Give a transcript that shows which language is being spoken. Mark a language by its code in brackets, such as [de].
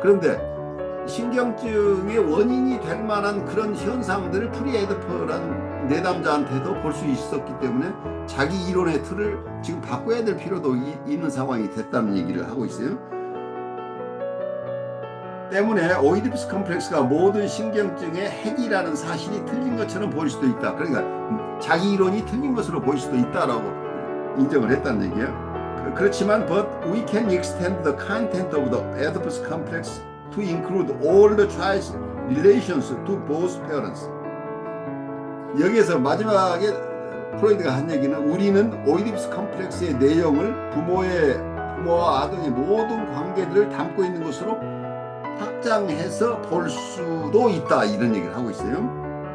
[ko] 그런데 신경증의 원인이 될 만한 그런 현상들을 프리에디퍼라는 내담자한테도 볼 수 있었기 때문에 자기 이론의 틀을 지금 바꿔야 될 필요도 있는 상황이 됐다는 얘기를 하고 있어요. 때문에 오이디푸스 컴플렉스가 모든 신경증의 핵이라는 사실이 틀린 것처럼 보일 수도 있다. 그러니까 자기 이론이 틀린 것으로 보일 수도 있다라고 인정을 했다는 얘기예요. 그렇지만 [en] but we can extend the content of the Oedipus complex to include all the child's relations to both parents. [ko] 여기에서 마지막에 프로이드가 한 얘기는 우리는 오이디푸스 컴플렉스의 내용을 부모와 아동의 모든 관계들을 담고 있는 것으로 확장해서 볼 수도 있다 이런 얘기를 하고 있어요.